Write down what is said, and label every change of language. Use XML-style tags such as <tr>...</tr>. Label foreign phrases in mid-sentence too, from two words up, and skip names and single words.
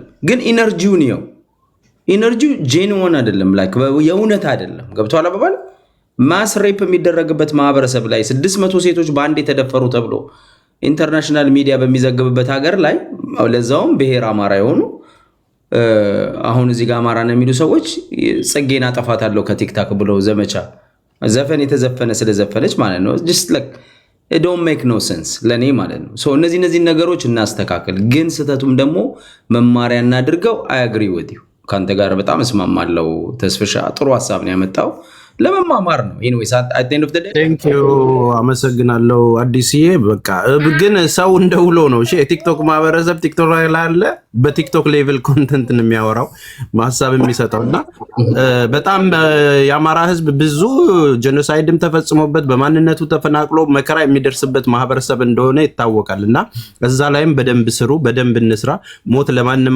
<am>ግን ኢነርጂውን ነው። ኢነርጂው ጄንዋን አይደለም፣ ላይክ የእውነት አይደለም። ገብቷል አባባል</am> <en>mass rape</en> <am>የሚደረግበት ማህበረሰብ ላይ 600 ሴቶች በአንድ የተደፈሩ ተብሎ ኢንተርናሽናል ሚዲያ በሚዘግብበት ሀገር ላይ ለዛውም ብሔር አማራ የሆኑ አሁን እዚህ ጋር አማራ ነው የሚሉ ሰዎች ጽጌን አጠፋታለሁ ከቲክታክ ብለው ዘመቻ ዘፈን የተዘፈነ ስለዘፈነች ማለት ነው።</am> <en>just like it don't make no sense</en> <am>ለኔ ማለት ነው። ሶ እነዚህ ነገሮች እናስተካክል፣ ግን ስህተቱም ደግሞ መማሪያ እናድርገው።</am> <en>I agree with you</en> <am>ካንተ ጋር በጣም እስማማለሁ። ተስፍሻ ጥሩ ሀሳብ ነው ያመጣው፣ ለመማማር ነው።</am> <en>anyways at the end of the day thank you</en> <am>አመሰግናለሁ አዲስዬ። በቃ ግን ሰው እንደውሎ ነው። እሺ የቲክቶክ ማህበረሰብ ቲክቶክ ላይ አለ፣ በቲክቶክ ሌቭል ኮንተንት ነው የሚያወራው ሐሳብ የሚሰጠውና በጣም የአማራ ህዝብ ብዙ ጄኖሳይድም ተፈጽሞበት በማንነቱ ተፈናቅሎ መከራ የሚደርስበት ማህበረሰብ እንደሆነ ይታወቃልና እዛ ላይም በደንብ ስሩ፣ በደንብ እንስራ። ሞት ለማንም</am>